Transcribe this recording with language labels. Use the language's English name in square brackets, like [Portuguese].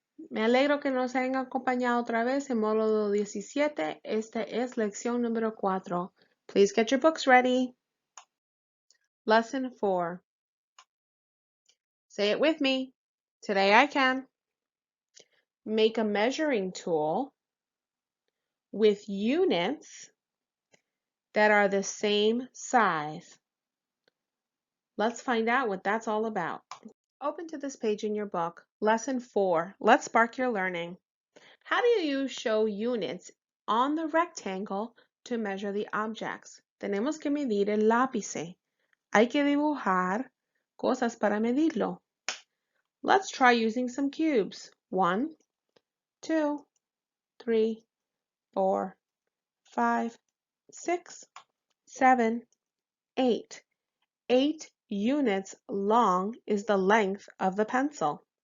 [Spanish] Me alegro que nos hayan acompañado otra vez en Módulo 17. Esta es lección número 4. [English] Please get your books ready. Lesson 4. Say it with me. Today I can. Make a measuring tool with units that are the same size. Let's find out what that's all about. Open to this page in your book, Lesson 4. Let's spark your learning. How do you show units on the rectangle to measure the objects? [Spanish] Tenemos que medir el lápice. Hay que dibujar cosas para medirlo. [English] Let's try using some cubes. 1, 2, 3, 4, 5, 6, 7, 8. 8 units long is the length of the pencil.